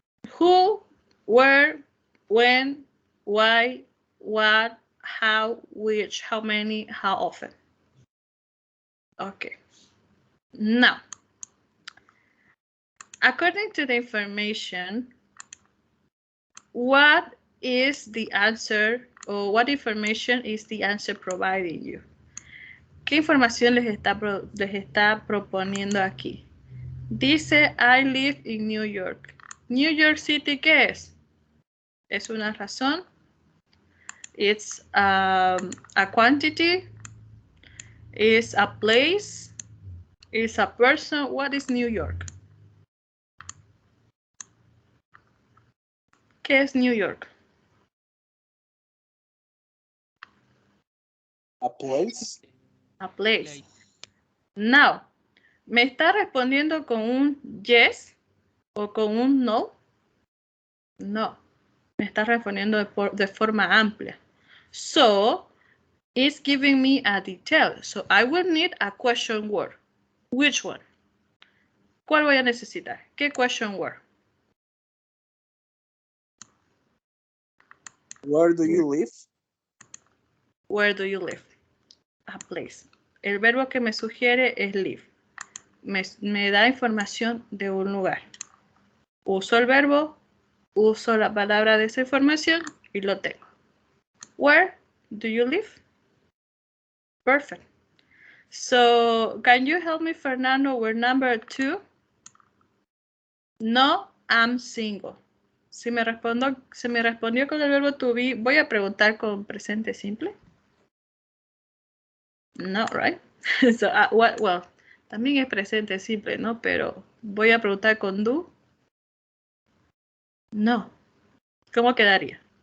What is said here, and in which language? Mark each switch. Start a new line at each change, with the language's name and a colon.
English: Who, where, when, why, what, how, which, how many, how often. Okay. Now, according to the information, what is the answer or what information is the answer providing you?
Spanish: ¿Qué información les está proponiendo aquí? Dice,
English: I live in New York.
Spanish: New York City, ¿qué es? Es una razón.
English: It's a quantity. It's a place. It's a person. What is New York?
Spanish: ¿Qué es New York?
English: A place. A place.
Spanish: Now, ¿me está respondiendo con un yes o con un no? No. Me está respondiendo de forma amplia.
English: So, it's giving me a detail. So, I will need a question word. Which one?
Spanish: ¿Cuál voy a necesitar? ¿Qué question word?
English: Where do you live? Where do you live? A place.
Spanish: El verbo que me sugiere es
English: live.
Spanish: Me da información de un lugar. Uso el verbo, uso la palabra de esa información y lo tengo.
English: Where do you live? Perfect. So, can you help me, Fernando, with number 2? No, I'm single.
Spanish: Si me respondió con el verbo to be, voy a preguntar con presente simple.
English: No, right? So, well,
Spanish: también es presente simple, ¿no? Pero voy a preguntar con do. No. ¿Cómo quedaría?